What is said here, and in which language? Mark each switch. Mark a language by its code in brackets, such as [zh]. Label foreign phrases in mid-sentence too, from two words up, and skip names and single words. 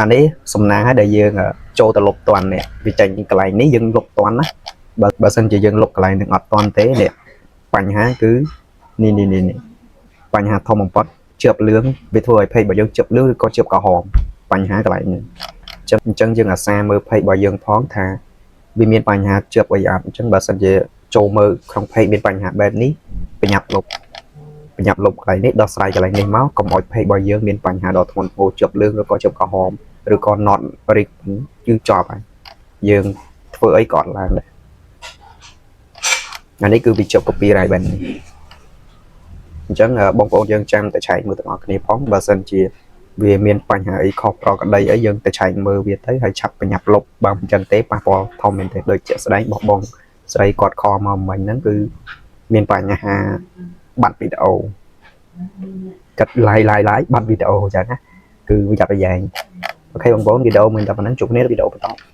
[km] អានេះសំណាងហើយដែលយើង, អឺ, ចូលទៅលុបទាន់នេះ វាចេញកន្លែងនេះយើងលុបទាន់ណា បើ, បើសិនជាយើងលុបកន្លែងហ្នឹងអត់ទាន់ទេនេះ បញ្ហាគឺនេះ, នេះ, នេះ, នេះ បញ្ហាធំបំផុត ជាប់លឿង វាធ្វើឲ្យ page របស់យើងជាប់លឿង ឬក៏ជាប់ក្រហម បញ្ហាកន្លែងហ្នឹង អញ្ចឹង, អញ្ចឹងយើងអាសាមើល page របស់យើងផងថា វាមានបញ្ហាជាប់អីអត់ អញ្ចឹងបើសិនជាចូលមើលក្នុង page មានបញ្ហាបែបនេះ ប្រញាប់លុប ប្រញាប់លុបកន្លែងនេះ ដោះស្រាយកន្លែងនេះមក កុំឲ្យ page របស់យើងមានបញ្ហាដ៏ធ្ងន់ធ្ងរ ជាប់លឿង ឬក៏ជាប់ក្រហម ឬក៏ not rig គឺចប់ហើយ យើងធ្វើអីក៏អត់ឡើងដែរ អានេះគឺវាជាប់ copyright បែបនេះ អញ្ចឹង, អឺ, បងប្អូនយើងចាំតែឆែកមើលទាំងអស់គ្នាផង បើសិនជាវាមានបញ្ហាអីខុសប្រក្រតីអី យើងតែឆែកមើលវាទៅ ហើយឆាប់ប្រញាប់លុប បើមិនចឹងទេ ប៉ះពាល់ធំមែនទេ ដូចជាក់ស្ដែងរបស់បងស្រីគាត់ខលមកមិញហ្នឹង គឺមានបញ្ហាបាត់វីដេអូ កាត់ live live live បាត់វីដេអូអញ្ចឹងណា គឺប្រយ័ត្នប្រយែង អូខេបងប្អូន វីដេអូមានតែប៉ុណ្ណឹង ជួបគ្នានៅវីដេអូបន្ត